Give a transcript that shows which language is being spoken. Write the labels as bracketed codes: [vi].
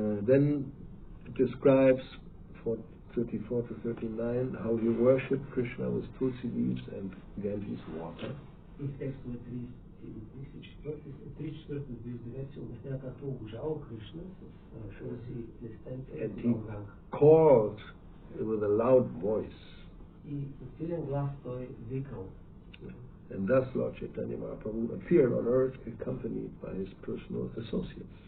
[en] Then it describes for 34 to 39 how he worshipped Krishna with tulsi leaves and Ganges water. [bg] И в текстове 34 до 39 се обяснява как той обожава Кришна с tulsi листенца и ганга. [en] Called with a loud voice. [bg] И с силен глас той викал. [en] And thus Lord Chaitanya Mahaprabhu appeared on earth accompanied by his personal associates.